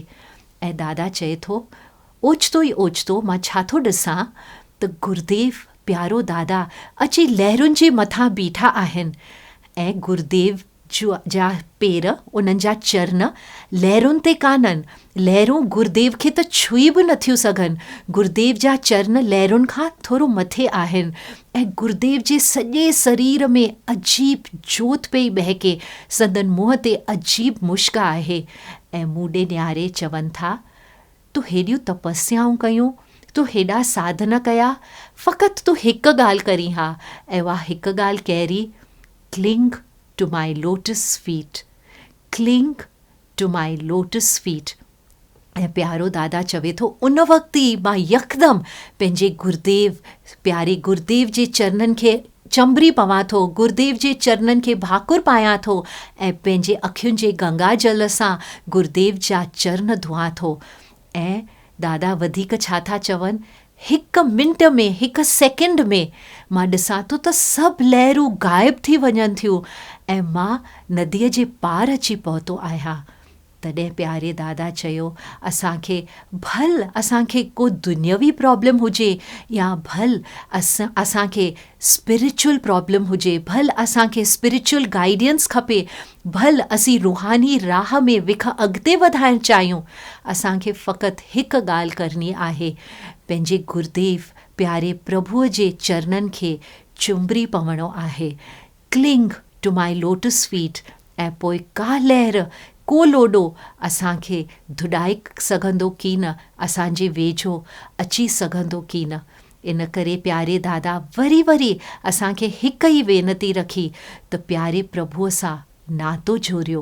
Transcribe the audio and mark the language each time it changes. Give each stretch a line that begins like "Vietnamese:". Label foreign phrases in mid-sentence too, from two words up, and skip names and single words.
Sindhi: ऐं दादा चए थो, ओचितो ई ओचितो मां छा थो ॾिसां त गुरुदेव प्यारो दादा अची लहरुनि जे मथां बीठा आहिनि ऐं गुरुदेव जा पेर, उन्हनि जा चरण लहरुनि ते कान्हनि। लहरूं गुरुदेव खे त छुई बि नथियूं सघनि। गुरुदेव जा चरण लहरुनि खां थोरो मथे आहिनि ऐं गुरुदेव जे सॼे शरीर में अजीब जोत पई बहके। संदन मुंहं ते अजीब मुश्क आहे ऐं मूं ॾे निहारे चवनि था, तूं हेॾियूं तपस्याऊं कयूं, तूं हेॾा साधन कया, फ़क़ति तूं हिकु ॻाल्हि करी हा ऐं उहा हिकु ॻाल्हि कहिड़ी?
English: Cling to my lotus feet, cling to my lotus feet.
Sindhi: ऐं प्यारो दादा चवे थो, उन वक़्तु ई मां यकदमि पंहिंजे गुरुदेव, प्यारे गुरुदेव जे चरणनि खे चंबरी पवां थो, गुरुदेव जे चरणनि खे भाकुर पायां थो ऐं पंहिंजे अखियुनि जे गंगा जल सां गुरुदेव जा चरण धोआं थो। ऐं दादा वधीक छा था चवनि, हिकु मिंट में, हिकु सेकेंड में मां ॾिसां थो त सभु लहरूं ग़ाइब थी वञनि थियूं ऐं मां नदीअ जे पार अची पहुतो आहियां। तॾहिं प्यारे दादा चयो, असांखे को दुनियावी प्रॉब्लम हुजे या असांखे
English: spiritual problem
Sindhi: हुजे, असांखे
English: spiritual guidance
Sindhi: खपे, असीं रूहानी राह में अॻिते वधाइणु चाहियूं, असांखे फ़क़ति हिकु ॻाल्हि करणी आहे, पंहिंजे गुरुदेव प्यारे प्रभुअ जे चरणनि खे चुंबरी पवणो आहे।
English: Cling to my lotus feet.
Sindhi: ऐं पोइ का लहर, को लोॾो असांखे धुॾाए सघंदो की न, असांजे वेझो अची सघंदो की न। इन करे प्यारे दादा वरी वरी असांखे हिकु ई वेनती रखी त प्यारे प्रभुअ सां नातो जोड़ियो।